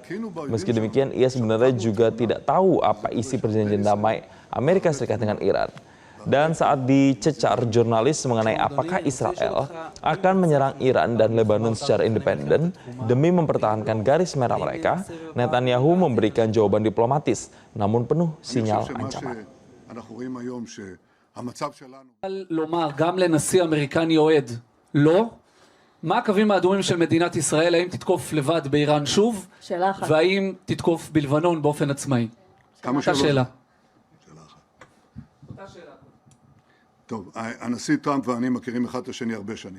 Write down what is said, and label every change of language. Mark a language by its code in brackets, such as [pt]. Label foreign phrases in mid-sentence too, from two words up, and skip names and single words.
[id] Meski demikian, ia sebenarnya juga tidak tahu apa isi perjanjian damai Amerika Serikat dengan Iran. Dan saat dicecar jurnalis mengenai apakah Israel akan menyerang Iran dan Lebanon secara independen demi mempertahankan garis merah mereka, Netanyahu memberikan jawaban diplomatis, namun penuh sinyal ancaman. [he] לומר גם לנשיא אמריקני אוהד לא, מה הקווים האדומים של מדינת ישראל, האם תתקוף לבד באיראן שוב, והאם תתקוף בלבנון באופן עצמאי? אותה שאלה. טוב, הנשיא טראמפ ואני מכירים אחד את השני הרבה שנים.